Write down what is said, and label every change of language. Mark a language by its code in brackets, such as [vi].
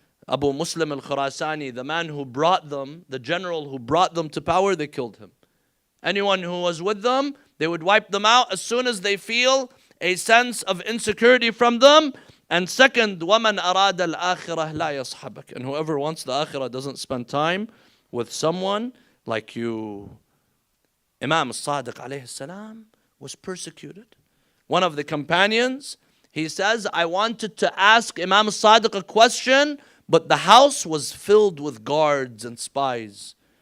[en] Abu Muslim al-Khurasani, the man who brought them, the general who brought them to power, they killed him. Anyone who was with them, they would wipe them out as soon as they feel a sense of insecurity from them. And second, [ar] وَمَنْ أَرَادَ الْآخِرَةِ لَا يَصْحَبَكَ. [en] And whoever wants the akhirah doesn't spend time with someone like you. Imam Al-Sadiq alayhi salam was persecuted. One of the companions, he says, I wanted to ask Imam Al-Sadiq a question, but the house was filled with guards and spies.